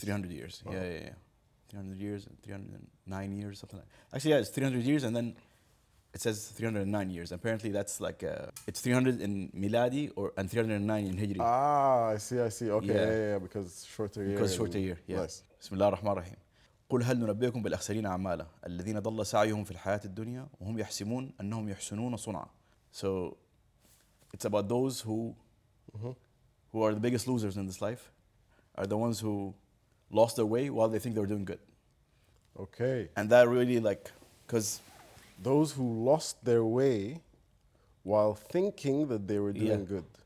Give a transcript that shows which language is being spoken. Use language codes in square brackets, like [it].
[en] 300 years. Wow. Yeah. 300 years and 309 years, something like that. Actually, yeah, it's 300 years, and then it says 309 years. Apparently, that's like it's 300 in Miladi and 309 in Hijri. Ah, I see. Okay, yeah, because shorter year. Because shorter year, yeah. Nice. [ar] بسم الله الرحمن الرحيم. قل هل ننبئكم بالأخسرين أعمالا الذين ضل سعيهم في الحياة الدنيا وهم يحسبون أنهم يحسنون صنعا. [en] So it's about those who are the biggest losers in this life, are the ones who lost their way while they think they're doing good. Okay. And that really like, because Those who lost their way while thinking that they were doing good.